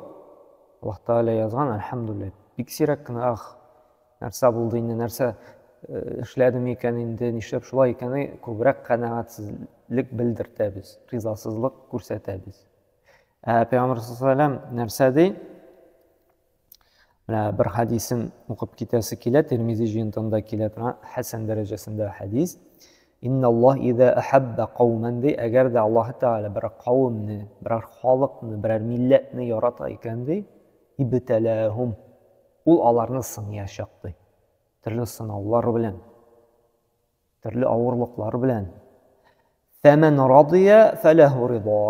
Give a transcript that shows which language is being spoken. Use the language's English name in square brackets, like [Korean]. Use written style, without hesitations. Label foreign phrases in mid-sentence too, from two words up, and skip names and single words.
[Tatar] Аллаһ Тәала язган, әлхәмдүлилләһ. Бик сирәк кенә нәрсә булды инде, нәрсә эшләдем икән инде, нишләп шулай икән, күбрәк канәгатьсезлек белдертәбез, ризасызлык күрсәтәбез. Пәйгамбәр [Arabic] صلى الله عليه وسلم [Tatar] нәрсә ди? Менә бер хадисен укып китәсе килә, Тирмизи җыентында килә торган хәсән дәрәҗәсендә хадис. [Arabic] إن الله إذا أحب قوما [Tatar] ди, әгәр дә Аллаһ Тәала бер кавымны, бер халыкны, бер милләтне ярата икән ди, ибталахум, ул аларны сынаячак ди. Төрле сынаулар белән, төрле авырлыклар белән. [Arabic] فمن رضي فله الرضا.